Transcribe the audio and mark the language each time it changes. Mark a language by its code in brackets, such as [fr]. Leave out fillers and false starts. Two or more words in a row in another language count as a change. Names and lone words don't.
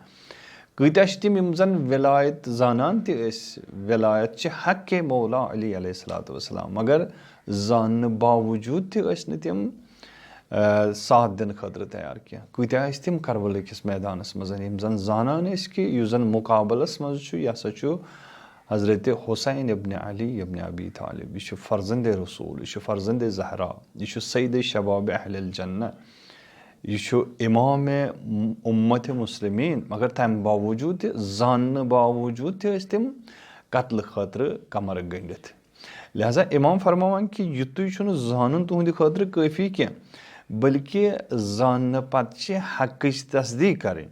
[ks] کۭتیاہ چھِ تِم یِم زَن وِلایت زانان تہِ ٲسۍ, وِلایت چھِ حقِ مولا علی [ar] علیہ الصلوۃ والسلام, [ks] مگر زاننہٕ باوجوٗد تہِ ٲسۍ نہٕ تِم ساتھ دِنہٕ خٲطرٕ تیار کینٛہہ. کۭتیاہ ٲسۍ تِم کربلہٕ کِس میدانَس منٛز یِم زَن زانان ٲسۍ کہِ یُس زَن مُقابلَس منٛز چھُ یہِ ہسا چھُ حضرت حُسین ابن علی ابن ابی طالب, یہِ چھُ فرزندِ رسوٗل, یہِ چھُ فرزندِ زہرا, یہِ چھُ سیدِ شبابِ اہلِ الجنہ, یہِ چھُ اِمامِ اُمتِ مُسلمیٖن. مگر تَمہِ باوجوٗد تہِ, زاننہٕ باوجوٗد تہِ ٲسۍ تِم قتلہٕ خٲطرٕ کمر گٔنڈِتھ. لہذا اِمام فرماوان کہِ یُتُے چھُنہٕ زانُن تُہنٛدِ خٲطرٕ کٲفی کینٛہہ, بٔلکہِ زاننہٕ پتہٕ چھِ حقٕچ تصدیٖق کَرٕنۍ.